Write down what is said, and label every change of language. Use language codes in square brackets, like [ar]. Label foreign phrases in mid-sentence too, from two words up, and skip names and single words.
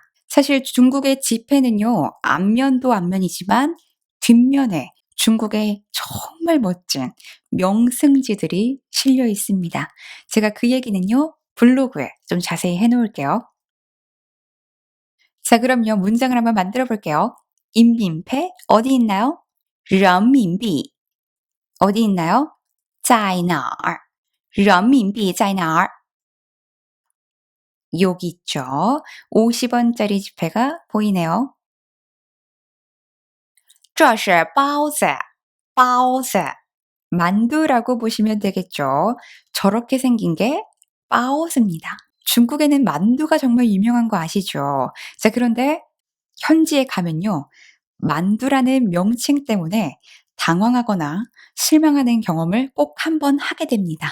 [ko] 사실 중국의 지폐는요, 앞면도 앞면이지만 뒷면에 중국의 정말 멋진 명승지들이 실려 있습니다. 제가 그 얘기는요, 블로그에 좀 자세히 해놓을게요. 자, 그럼요. 문장을 한번 만들어 볼게요. 인민패 어디 있나요? 人民币 어디 있나요? [zh] 在哪儿?人民币在哪儿? [ko] 여기 있죠. 50원짜리 지폐가 보이네요. [zh] 这是包子,包子. [ko] 만두라고 보시면 되겠죠. 저렇게 생긴 게 바오즈입니다. 중국에는 만두가 정말 유명한 거 아시죠? 자, 그런데 현지에 가면요. 만두라는 명칭 때문에 당황하거나 실망하는 경험을 꼭 한번 하게 됩니다.